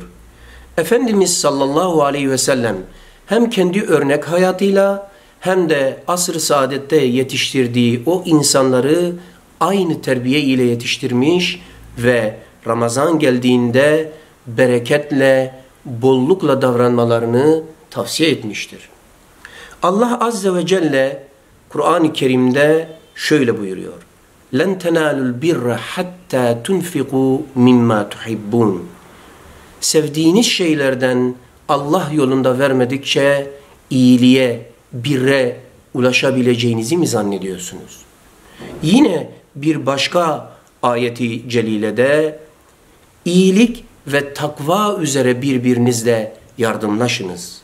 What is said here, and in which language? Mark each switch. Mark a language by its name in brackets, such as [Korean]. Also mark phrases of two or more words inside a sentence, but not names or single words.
[Turkish] Efendimiz sallallahu aleyhi ve sellem hem kendi örnek hayatıyla hem de asr-ı saadette yetiştirdiği o insanları aynı terbiye ile yetiştirmiş ve Ramazan geldiğinde bereketle, bollukla davranmalarını tavsiye etmiştir. Allah Azze ve Celle Kur'an-ı Kerim'de şöyle buyuruyor. [Arabic] لَنْ تَنَالُوا الْبِرَّ حَتَّى تُنْفِقُوا مِمَّا تُحِبُّونَ [Turkish] Sevdiğiniz şeylerden Allah yolunda vermedikçe iyiliğe, birre ulaşabileceğinizi mi zannediyorsunuz? Yine bir başka ayeti celilede iyilik ve takva üzere birbirinizle yardımlaşınız.